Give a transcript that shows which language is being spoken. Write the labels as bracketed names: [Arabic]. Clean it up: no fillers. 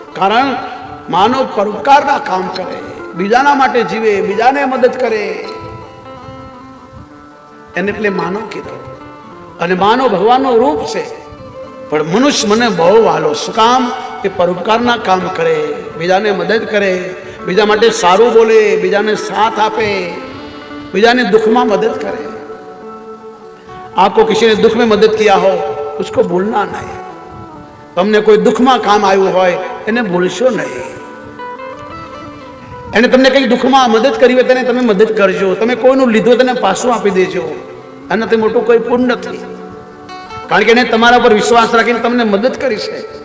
[Gujarati] કારણ માનવ પરોપકારના કામ કરે, બીજાના માટે જીવે, બીજાને મદદ કરે, એને એટલે માનવ કીધો. અને માનવ ભગવાનનું રૂપ છે. પણ મનુષ્ય મને બહુ વાલો. શું કામ? એ પરોપકારના કામ કરે, બીજાને મદદ કરે, બીજા માટે સારું બોલે, બીજાને સાથ આપે, બીજાને દુઃખમાં મદદ કરે. [Hindi] आपको किसी ने दुख में मदद किया हो उसको भूलना नहीं. [Gujarati] તમને કોઈ દુઃખમાં કામ આવ્યું હોય એને ભૂલશો નહીં. એને તમને કંઈ દુઃખમાં મદદ કરી હોય તેને તમે મદદ કરજો. તમે કોઈનું લીધું તેને પાછું આપી દેજો. આનાથી મોટું કોઈ પુણ્ય નથી. કારણ કે એને તમારા પર વિશ્વાસ રાખીને તમને મદદ કરી છે.